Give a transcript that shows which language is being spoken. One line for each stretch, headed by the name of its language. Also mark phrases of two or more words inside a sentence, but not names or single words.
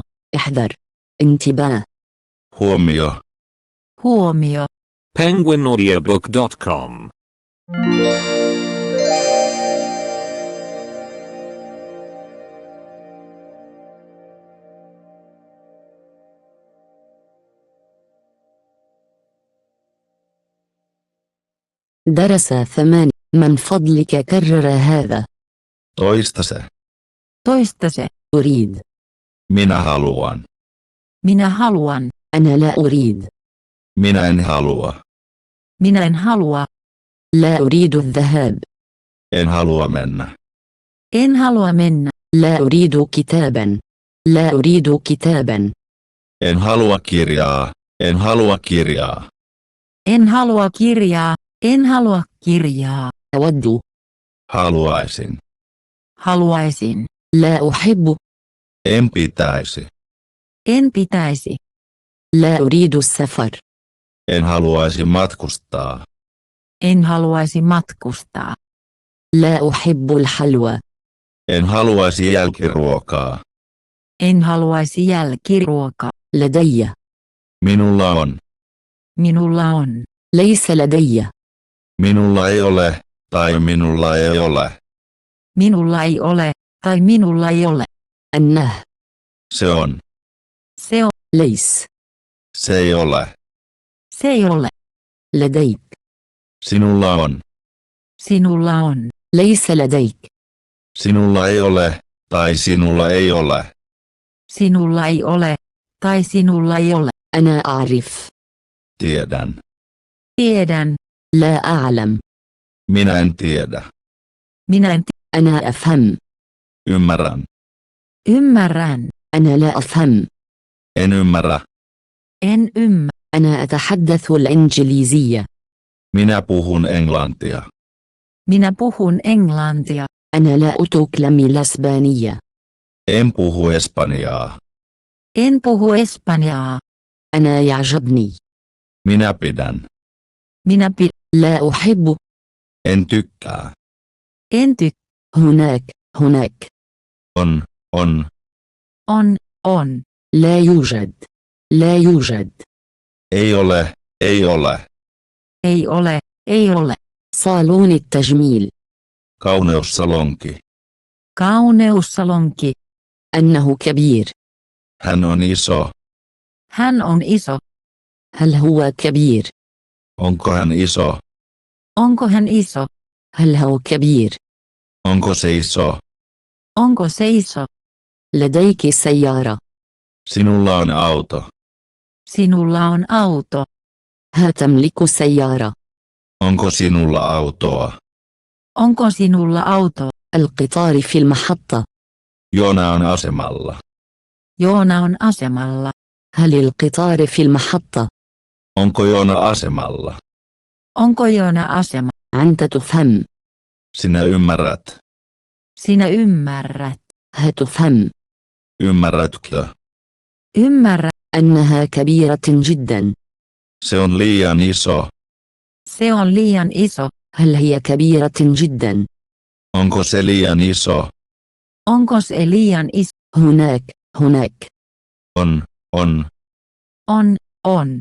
Arabic: احذر. انتباه.
Finnish: Huomio. Huomio. penguinaudiobook.com
Arabic: درس 8. من فضلك كرر هذا.
Finnish: Toista se. Toista se.
Arabic: أريد.
Finnish: Minä haluan. Minä haluan.
Arabic: أنا لا أريد.
Finnish: Minä en halua. Minä en halua.
Arabic: لا أريد الذهاب.
Finnish: En halua mennä. En halua mennä.
Arabic: لا أريد كتابا. لا أريد كتابا.
Finnish: En halua kirjaa. En halua kirjaa. En halua kirjaa. En halua kirjaa.
Arabic: أود.
Finnish: Haluaisin. Haluaisin.
Arabic: لا أحب.
Finnish: En pitäisi. En pitäisi.
Arabic: لا أريد السفر.
Finnish: En haluaisi matkustaa. En haluaisi matkustaa.
Arabic: لا أحب الحلوى.
Finnish: En haluaisi jälkiruokaa. En haluaisi jälkiruokaa.
Arabic: لدي.
Finnish: Minulla on. Minulla on.
Arabic: ليس لدي.
Finnish: Minulla ei ole. Tai minulla ei ole. Minulla ei ole. Tai minulla ei ole.
Arabic: أنه.
Finnish: Se on. Se on.
Arabic: ليس.
Finnish: Se ei ole. Se ei ole.
Arabic: لديك.
Finnish: Sinulla on. Sinulla on.
Arabic: ليس لديك.
Finnish: Sinulla ei ole. Tai sinulla ei ole. Sinulla ei ole. Tai sinulla ei ole.
Arabic: أنا أعرف.
Finnish: Tiedän. Tiedän.
Arabic: لا أعلم.
Finnish: Minä en tiedä. Minä en
Arabic: أنا أفهم.
Finnish: Ymmärrän. ymmärrän.
Arabic: أنا لا أفهم.
Finnish: En ymmärrä. En ymmärrä.
Arabic: أنا أتحدث الإنجليزية.
Finnish: Minä puhun englantia. Minä puhun englantia.
Arabic: أنا لا أتكلم الإسبانية.
Finnish: En puhu espanjaa. En puhu espanjaa.
Arabic: أنا يعجبني.
Finnish: Minä pidän. Minä
Arabic: لا أحب.
Finnish: En tykkää. en
Arabic: هناك. هناك.
Finnish: On. on.
Arabic: لا يوجد. لا يوجد.
Finnish: Ei ole. Ei ole. Ei ole.
Arabic: صالون التجميل.
Finnish: Kauneussalonki. Kauneussalonki.
Arabic: أنه كبير.
Finnish: Hän on iso. Hän on iso.
Arabic: هل هو كبير؟
Finnish: Onko hän iso? Onko hän iso?
Arabic: هل هو كبير؟
Finnish: Onko se iso? Onko se iso?
Arabic: لديك سيارة.
Finnish: Sinulla on auto. Sinulla on auto.
Arabic: ها تملك سيارة.
Finnish: Onko sinulla autoa? Onko sinulla auto?
Arabic: القطار في المحطة.
Finnish: Joona on asemalla. Joona on asemalla.
Arabic: هل القطار في المحطة؟
Finnish: Onko Joona asemalla? Onko Joona asema?
Arabic: أنت تفهم.
Finnish: Sinä ymmärrät. Sinä ymmärrät.
Arabic: ها تفهم.
Finnish: Ymmärrätkö? Ymmärrä.
Arabic: أنها كبيرة جدا.
Finnish: Se on liian iso. Se on liian iso.
Arabic: هل هي كبيرة جدا؟
Finnish: Onko se liian iso? Onko se liian iso?
Arabic: هناك. هناك.
Finnish: On. On.